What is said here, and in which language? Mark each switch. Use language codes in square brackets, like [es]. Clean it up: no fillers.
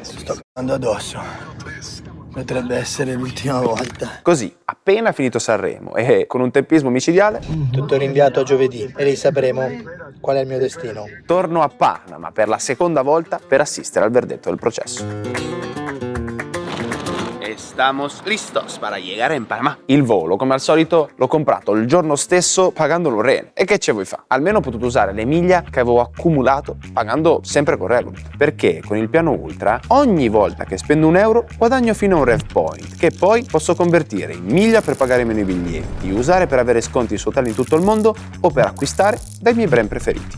[it] Sto cagando addosso. Potrebbe essere l'ultima volta. Così, appena finito Sanremo e con un tempismo micidiale, tutto rinviato a giovedì e lì sapremo qual è il mio destino. Torno a Panama per la seconda volta per assistere al verdetto del processo. [es] Estamos listos para llegar en Panamá. [it] Il volo, come al solito, l'ho comprato il giorno stesso pagando un rene. E che ce vuoi fa? Almeno ho potuto usare le miglia che avevo accumulato pagando sempre con Revolut. Perché con il piano Ultra, ogni volta che spendo €1, guadagno fino a un Rev Point, che poi posso convertire in miglia per pagare meno i biglietti, usare per avere sconti su hotel in tutto il mondo o per acquistare dai miei brand preferiti.